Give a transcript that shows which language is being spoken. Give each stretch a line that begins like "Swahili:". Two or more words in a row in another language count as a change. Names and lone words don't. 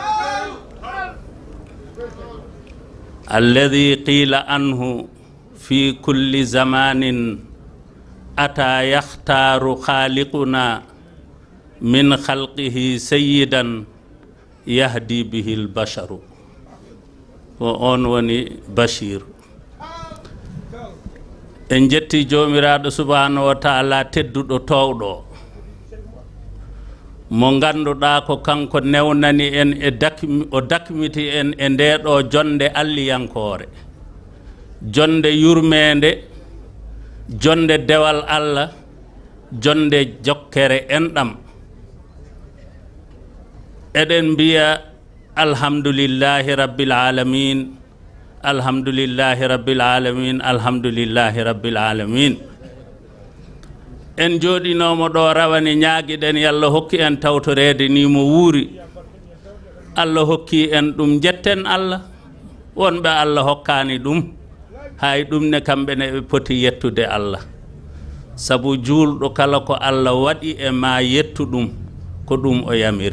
Arabic: الذي قيل عنه في كل زمان أتى يختار خالقه من خلقه سيدا يهدي به البشر
Fula: ko on woni Bachir en jetti joomiraaɗo
Arabic: سبحانه وتعالى
Fula: tedduɗo towɗo mo ngannduɗaa ko kanko newnani en o dakmiti en e ndeeɗo jonde alliyankoore, jonde yurmeende, jonde dewal Allah, jonde jokkere enɗam. eɗen mbiya
Arabic: الحمد لله رب العالمين, الحمد لله رب العالمين, الحمد لله رب العالمين.
Fula: en jooɗinomo ɗo rawani ñaaguiɗen yallah hokki en tawtorede ni mo wuuri. Allah hokki en ɗum jetten Allah, wonɓe Allah hokkani ɗum hay ɗum ne kamɓe ne ɓe poti yettude Allah, sabu juulɗo kala ko Allah waɗi e ma yettu ɗum ko ɗum o yamiri.